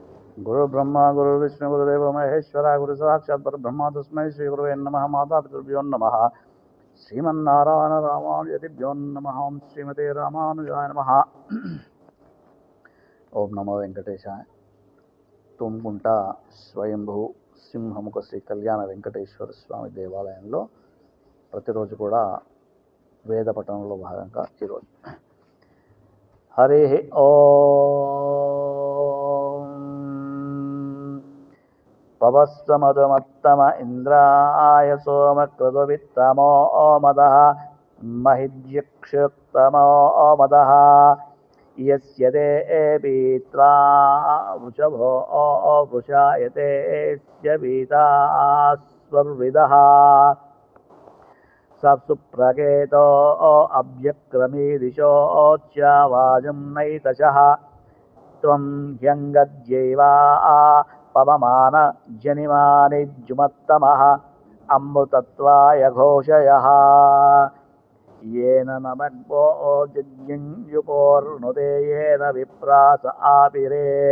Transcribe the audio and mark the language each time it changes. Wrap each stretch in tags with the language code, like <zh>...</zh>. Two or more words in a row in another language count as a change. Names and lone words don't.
<sa>गुरुर्ब्रह्मा गुरुर्विष्णु गुरुदेव महेश्वरा गुरु साक्षात् परब्रह्म तस्मै श्री गुरुवे नमः। मातापितृभ्यो नमः। श्रीमन्नारायण रामानुजतिभ्यो नमः। ओं श्रीमते रामानुजाय नमः। ओं नमो वेंकटेशाय।</sa> <te>తుమ్ముకుంట స్వయంభూ సింహముఖ శ్రీ కళ్యాణ వెంకటేశ్వర స్వామి దేవాలయంలో ప్రతిరోజు కూడా వేద పఠనంలో భాగంగా ఈరోజు హరి</te> <sa>ఓం పవస్వమధుమత్తమ ఇంద్రాయ సోమకృతవిత్తమో మదః మహిద్యక్షుత్తమో మదః यस्य देवीत्रा वृषभो वृषायते पीतास्वर्विदः सप्सुप्रकेतो अभ्यक्रमीदिशो च्चावाजं नैतशः त्वं ह्यङ्गद्यैवा पवमान जनिमानिज्जुमत्तमः अमृतत्वाय घोषयः येन नमग्भो जज्ञुपोर्नुते येन विप्रास आपिरे</sa>